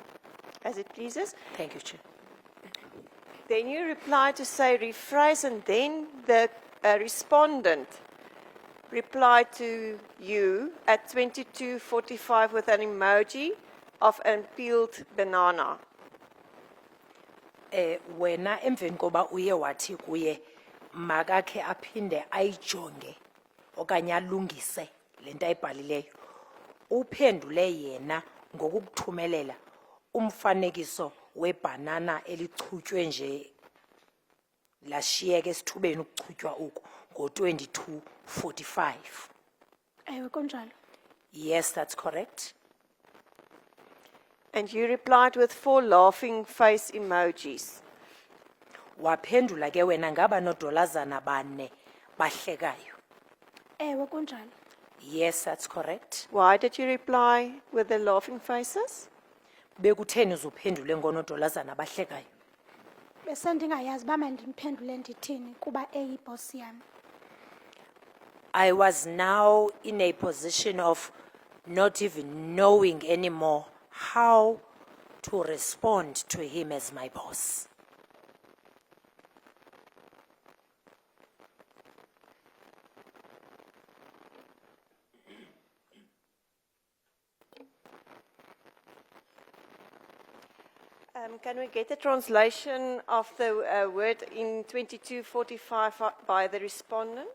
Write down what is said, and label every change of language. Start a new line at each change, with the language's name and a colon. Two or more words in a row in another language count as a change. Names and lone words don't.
English: As it pleases. Thank you, Chair. Then you reply to say rephrase, and then the respondent replied to you at 22:45 with an emoji of an peeled banana.
Xhosa: Wena emveni koba uye wathi kuye makakhe aphinde ayijonge okanye alungise lento ayibhalileyo, uphendule yena ngokukuthumelela umfanekiso webhanana elichutywe nje lashiyeka esithubeni ukuchutywa uku ngo-22:45. Ewe kunjalo.
English: Yes, that's correct. And you replied with 4 laughing face emojis.
Xhosa: Waphendula ke wena ngaba nodolazana bane bahlekayo. Ewe kunjalo.
English: Yes, that's correct. Why did you reply with the laughing faces?
Xhosa: Bekutheni uzuphendule ngonodolazana bahlekayo? Bese ndingayazi uba mandimphendule ndithini kuba eyibhosi yami.
English: I was now in a position of not even knowing anymore how to respond to him as my boss. Can we get a translation of the word in 22:45 by the respondent?